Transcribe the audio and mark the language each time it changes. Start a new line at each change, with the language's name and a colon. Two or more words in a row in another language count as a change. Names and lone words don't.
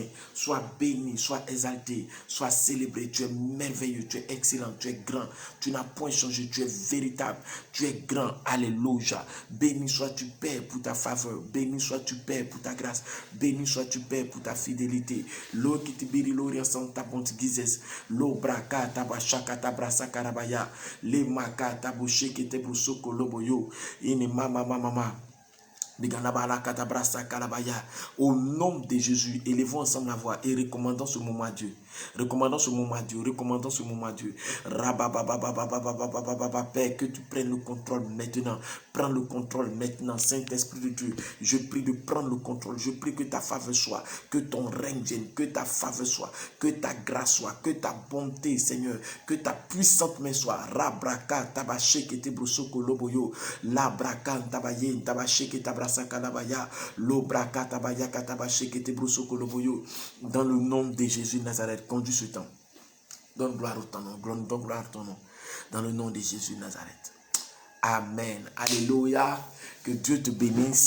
French: Sois béni, sois exalté, sois célébré. Tu es merveilleux, tu es excellent, tu es grand. Tu n'as point changé, tu es véritable, tu es grand. Alléluia. Béni sois-tu, Père, pour ta faveur. Béni sois-tu, Père, pour ta grâce. Béni sois-tu, Père, pour ta fidélité. Lo qui te biri l'orient sans ta bonte guisesse. Lo braka tabashaka tabrasa karabaya. Le maka tabouché qui te brusoko loboyo. Ini mama. Au nom de Jésus, élevons ensemble la voix et recommandons ce moment à Dieu. Recommandons ce moment à Dieu. Recommandons ce moment à Dieu. Père, que tu prennes le contrôle maintenant. Prends le contrôle maintenant, Saint-Esprit de Dieu. Je prie de prendre le contrôle. Je prie que ta faveur soit, que ton règne vienne, que ta faveur soit, que ta grâce soit, que ta bonté, Seigneur, que ta puissante main soit. Rabraka tabaché qui te brosoko loboyo. Labraka tabaye tabaché qui tabrasa. Dans le nom de Jésus de Nazareth, conduis ce temps. Donne gloire au ton nom. Donne gloire à ton nom. Dans le nom de Jésus de Nazareth. Amen. Alléluia. Que Dieu te bénisse.